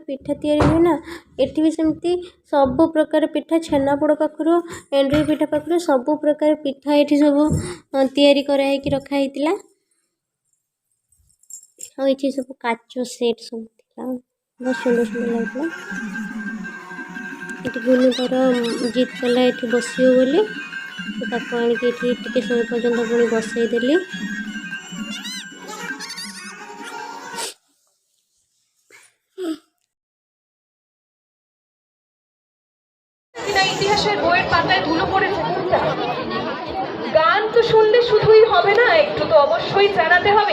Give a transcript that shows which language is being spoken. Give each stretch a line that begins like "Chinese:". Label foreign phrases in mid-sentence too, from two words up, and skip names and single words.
Odia: ପିଠା ତିଆରି ହୁଏ ନା, ଏଠି ବି ସେମିତି ସବୁ ପ୍ରକାର ପିଠା, ଛେନାପୋଡ଼ ପାଖରୁ ଏଣ୍ଡୁରି ପିଠା ପାଖରୁ ସବୁ ପ୍ରକାର ପିଠା ଏଠି ସବୁ ତିଆରି କରାହେଇକି ରଖା ହେଇଥିଲା। ଆଉ ଏଠି ସବୁ କାଚ ସେଟ୍ ସବୁ ଥିଲା, ବହୁତ ସୁନ୍ଦର ସୁନ୍ଦର ଲାଗୁଥିଲା। ଏଠି ଗୁନୁ ତାର ଜିଦ୍ କଲା ଏଠି ବସିବ ବୋଲି, ତ ତାକୁ ଆଣିକି ଏଠି ଟିକେ ସମୟ ପର୍ଯ୍ୟନ୍ତ ପୁଣି ବସେଇ ଦେଲି।
Bangla: ইতিহাসের বইয়ের পাতায় ধুলো পড়েছে কোনটা? গান তো শুনলে শুধুই হবে না, একটু তো অবশ্যই জানাতে হবে।